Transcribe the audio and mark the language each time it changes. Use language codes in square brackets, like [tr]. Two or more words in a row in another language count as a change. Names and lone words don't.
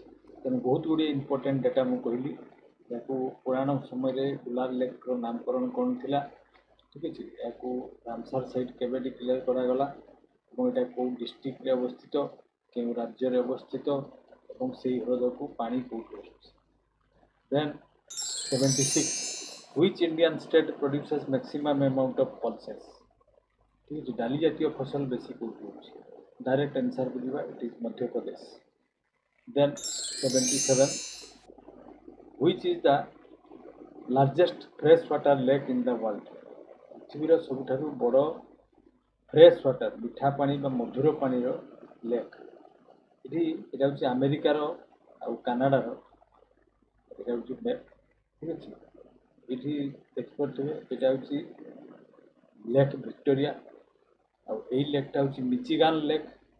[or] ତେଣୁ ବହୁତ ଗୁଡ଼ିଏ [en] important data [or] ମୁଁ କହିଲି। ଏହାକୁ ପୁରାଣ ସମୟରେ ଉଲାର ଲେକ୍ର ନାମକରଣ କ'ଣ ଥିଲା, ଠିକ୍ ଅଛି, ଏହାକୁ ରାମସାର ସାଇଟ୍ କେବେ ଡିକ୍ଲେୟାର କରାଗଲା ଏବଂ ଏଇଟା କେଉଁ ଡିଷ୍ଟ୍ରିକ୍ଟରେ ଅବସ୍ଥିତ, କେଉଁ ରାଜ୍ୟରେ ଅବସ୍ଥିତ ଏବଂ ସେହି ହ୍ରଦକୁ ପାଣି କେଉଁଠୁ ଆସୁଛି। ଦେନ୍ 76, [en] which Indian state produces maximum amount of pulses? [or] ଠିକ୍ ଅଛି, ଡାଲି ଜାତୀୟ ଫସଲ ବେଶୀ କେଉଁଠି ହେଉଛି? [en] direct answerକୁ [or] ଯିବା, [en] it is [or] ମଧ୍ୟପ୍ରଦେଶ। ଦେନ୍ 77, [en] which is the largest fresh water lake in the world? [or] ପୃଥିବୀର ସବୁଠାରୁ ବଡ଼ [en] fresh water, [or] ମିଠା ପାଣି ବା ମଧୁର ପାଣିର ଲେକ୍। ଏଇଟା ହେଉଛି ଆମେରିକାର ଆଉ କାନାଡ଼ାର, ଏଇଟା ହେଉଛି ଲେକ୍। ଠିକ୍ ଅଛି, ଏଇଠି ଦେଖିପାରୁଥିବେ ଏଇଟା ହେଉଛି ଲେକ୍ ଭିକ୍ଟୋରିଆ, ଆଉ ଏଇ ଲେକ୍ଟା ହେଉଛି ମିଚିଗାନ୍ ଲେକ୍।